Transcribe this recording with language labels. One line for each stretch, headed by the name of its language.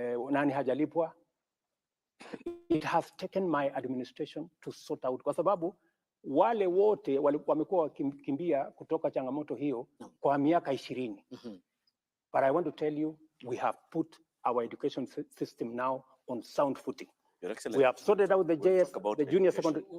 Swahili: Nani hajalipwa?
English: It has taken my administration to sort out,
Swahili: kwa sababu wale wote wamekuwa wakimbia kutoka changamoto hiyo kwa miaka 20.
English: But I want to tell you, we have put our education system now on sound footing. We have sorted out the JS, the junior secondary